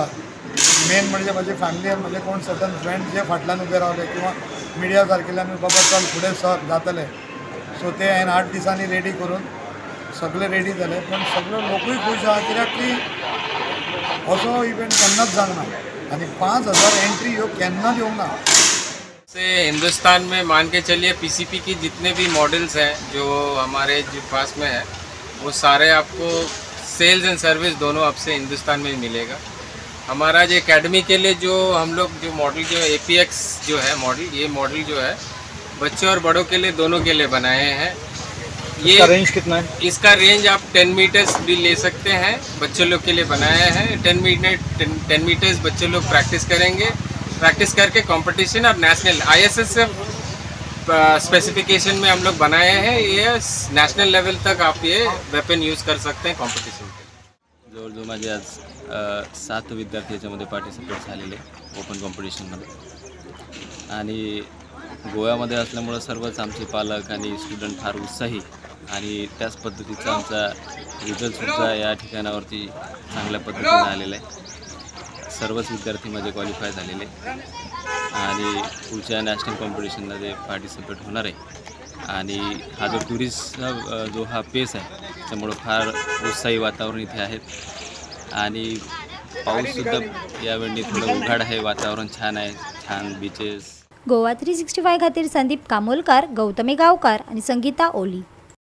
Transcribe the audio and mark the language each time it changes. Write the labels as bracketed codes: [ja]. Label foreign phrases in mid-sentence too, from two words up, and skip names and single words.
[kok] मेन म्हणजे माझे फॅमिली आनी म्हणजे कोण [en] certain friends [kok] जे फाटल्यान उबे रावले किंवा मिडिया सारकेल्यान बाबा चल फुडें सर जातले, सो ते हांवें 8 दिसांनी रेडी करून सगळे रेडी जाले। पण सगळे लोकूय खूश आहा कित्याक की असो इव्हेंट केन्नाच जावना आनी 5000 एंट्री ह्यो केन्नाच येवंक ना। [hi] से हिंदुस्तान में मान के चलिए पीसीपी की जितने भी मॉडल्स हैं जो हमारे जो पास में है वो सारे आपको [en] sales and service [hi] दोनों आपसे हिंदुस्तान में मिलेगा। हमारा जो एकेडमी के लिए जो हम लोग जो मॉडल जो APX जो है मॉडल, ये मॉडल जो है बच्चों और बड़ों के लिए दोनों के लिए बनाए हैं। ये इसका रेंज कितना है? इसका रेंज आप 10 मीटर्स भी ले सकते हैं, बच्चों लोग के लिए बनाया है। 10 मीटर्स बच्चे लोग प्रैक्टिस करेंगे, प्रैक्टिस करके कंपटीशन और [en] national ISSF specification [hi] में हम लोग बनाए हैं। ये [en] national level [hi] तक आप ये वेपन यूज़ कर सकते हैं कंपटीशन के। [mr] जवळजवळ माझे आज 7 विद्यार्थी याच्यामध्ये पार्टिसिपेट झालेले ओपन कॉम्पिटिशनमध्ये। आणि गोव्यामध्ये असल्यामुळं सर्वच आमचे पालक आणि स्टुडंट फार उत्साही आणि त्याच पद्धतीचा आमचा रिझल्टसुद्धा या ठिकाणावरती चांगल्या पद्धतीने आलेला आहे। सर्वच विद्यार्थी माझे क्वालिफाय झालेले आणि पुढच्या नॅशनल कॉम्पिटिशनमध्ये पार्टिसिपेट होणार आहे। आणि हा जो टुरिस्टचा जो हा पेस आहे त्यामुळं फार उत्साही वातावरण इथे आहेत। आणि पाऊससुद्धा यावेळी थोडं उघाड आहे, वातावरण छान आहे, छान बीचेस। [kok] गोवा 365 खातीर संदीप कामोलकार, गौतमी गावकार आणि संगीता ओली।